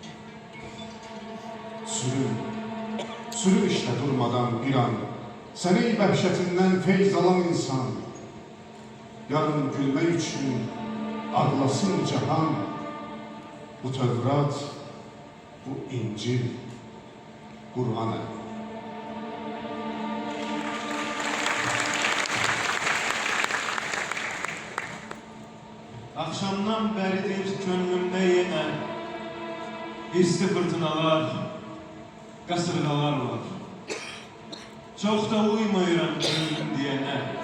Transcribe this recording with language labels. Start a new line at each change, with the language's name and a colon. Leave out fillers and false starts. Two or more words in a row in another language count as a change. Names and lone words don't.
Azerbaijani: Sürün işlə durmadan bir an, sənə bəhşətindən feyz alan insan. Yarın gülmək üçün ağlasın cahan, bu Tövrat, bu İncil, Qur'an əli.
Turkish: Akşamdan beridir könlümde yine hisli fırtınalar, kasırgalar var. Çok da uymuyorum gönlüm diyene.